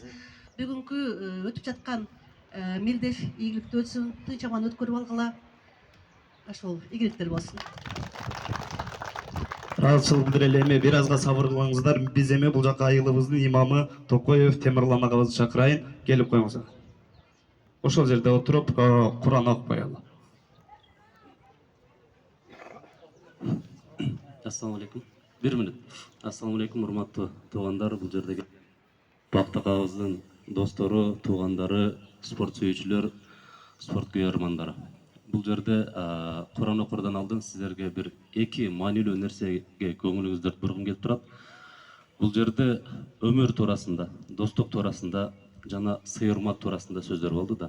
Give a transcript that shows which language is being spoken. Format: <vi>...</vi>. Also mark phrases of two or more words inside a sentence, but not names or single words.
<ky>Бүгүнкү өтүп жаткан мелдеш ийгиликтүү өтсүн, тынч аман өткөрүп алгыла. Ошол ийгиликтер болсун. ыраазычылык билдирели. Эми бир азга сабыр кылыңыздар. Биз эми бул жака айылыбыздын имамы Токоев Темирлан агабызды чакырайын, келип коюңуздар. Ошол жерде отуруп Кур'ан окуп коелу.</ky> <ar>السلام عليكم. 1 minut. السلام عليكم,</ar> <ky>урматтуу туугандар. Бул жердеги бактагыбыздын достору, туугандары, спорт сүйүүчүлөр, спорт күйөрмандары. Бул жерде Кур'ан окурдан алдын сиздерге бир эки маанилүү нерсеге көңүлүңүздү бургум келип турат. Бул жерде өмүр туурасында, достук туурасында жана сый-урмат туурасында сөздөр болду да.</ky>